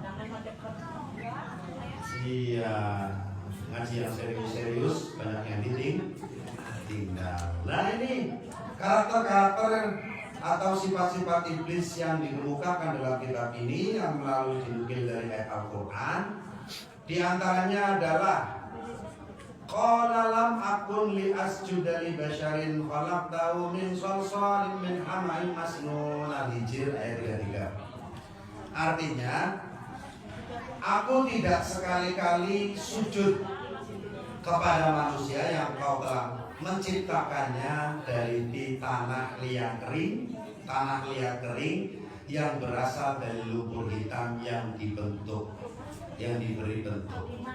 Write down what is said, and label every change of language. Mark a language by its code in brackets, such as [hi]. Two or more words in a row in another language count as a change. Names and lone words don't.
[id] Iya, ngaji yang serius-serius banyak yang ditinggal. Nah ini karakter-karakter yang atau sifat-sifat iblis yang dikemukakan dalam kitab ini yang melalui dinukil dari ayat Al-Quran. Di antaranya adalah [ar] قال لم أكن لأسجد لبشر خلقته من صلصال من حمإ مسنون. [id] Al-Hijr ayat 33. Artinya, aku tidak sekali-kali sujud kepada manusia yang kau telah menciptakannya dari tanah liat kering yang berasal dari lumpur hitam yang diberi bentuk.